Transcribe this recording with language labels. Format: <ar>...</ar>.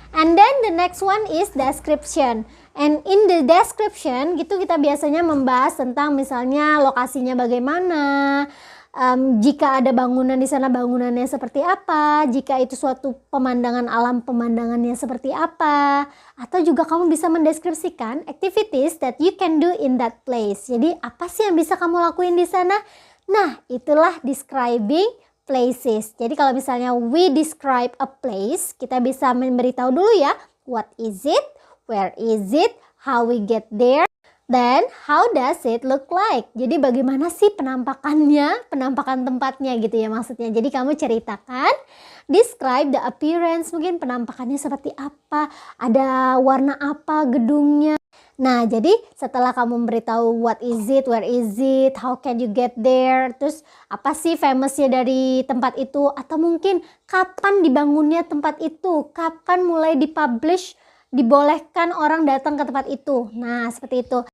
<en>And then the next one is description. And in the description</en> <id>gitu kita biasanya membahas tentang misalnya lokasinya bagaimana, jika ada bangunan di sana bangunannya seperti apa, jika itu suatu pemandangan alam pemandangannya seperti apa, atau juga kamu bisa mendeskripsikan</id> <en>activities that you can do in that place.</en> <id>Jadi apa sih yang bisa kamu lakuin di sana? Nah, itulah describing places. Jadi kalau misalnya</id> <en>we describe a place,</en> <id>kita bisa memberitahu dulu ya,</id> <en>what is it, where is it, how we get there, then how does it look like.</en> <id>Jadi bagaimana sih penampakannya, penampakan tempatnya gitu ya maksudnya. Jadi kamu ceritakan,</id> <en>describe the appearance,</en> <id>mungkin penampakannya seperti apa, ada warna apa gedungnya. Nah, jadi setelah kamu memberitahu</id> <en>what is it, where is it, how can you get there,</en> <id>terus apa sih famousnya dari tempat itu, atau mungkin kapan dibangunnya tempat itu, kapan mulai dipublish, dibolehkan orang datang ke tempat itu. Nah, seperti itu.</id>